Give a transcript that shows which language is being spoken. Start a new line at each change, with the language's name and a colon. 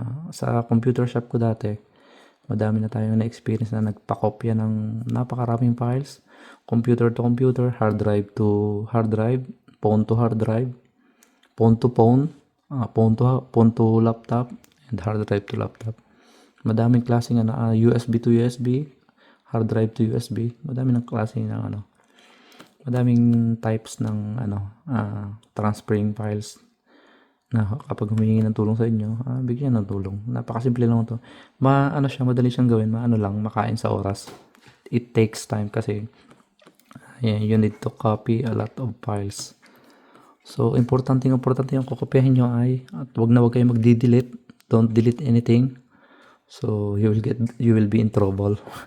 Filipino: Sa computer shop ko dati, madami na tayong na-experience na nagpakopya ng napakaraming files,
English: computer to computer, hard drive to hard drive, phone to hard drive, phone to phone, phone to laptop,
Filipino: and hard drive to laptop. Madaming klaseng
English: USB to USB, hard drive to USB.
Filipino: Madaming ng klase ng madaming types ng transferring files na kapag humingi ng tulong sa inyo, bigyan ng tulong. Napakasimple lang to. Madali siyang gawin, makain sa oras.
English: It takes time kasi you need to copy a lot of files.
Filipino: So importante yung kokopyahin nyo at wag kayong magdi-delete.
English: Don't delete anything. So you will be in trouble.